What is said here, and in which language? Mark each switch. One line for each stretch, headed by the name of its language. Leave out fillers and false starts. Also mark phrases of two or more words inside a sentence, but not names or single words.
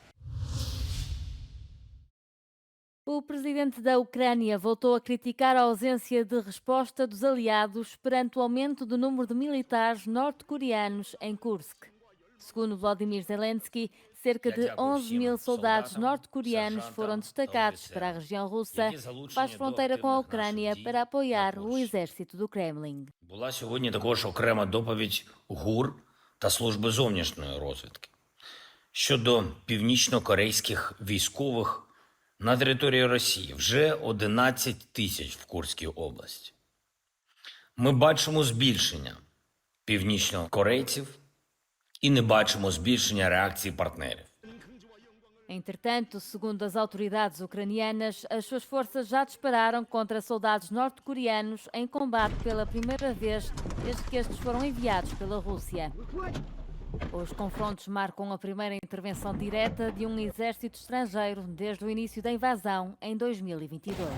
Portuguese: O presidente da Ucrânia voltou a criticar a ausência de resposta dos aliados perante o aumento do número de militares norte-coreanos em Kursk. Segundo Volodymyr Zelensky, cerca de 11 mil soldados norte-coreanos foram destacados para a região russa, que faz fronteira com a Ucrânia, para apoiar o exército do Kremlin.
Ukrainian: Була сьогодні також окрема доповідь ГУР та Служби зовнішньої розвідки щодо північно-корейських військових на території Росії, вже 11 тисяч в Курській області. Ми бачимо збільшення північно-корейців і не бачимо збільшення реакції партнерів.
Portuguese: Entretanto, segundo as autoridades ucranianas, as suas forças já dispararam contra soldados norte-coreanos em combate pela primeira vez desde que estes foram enviados pela Rússia. Os confrontos marcam a primeira intervenção direta de um exército estrangeiro desde o início da invasão em 2022.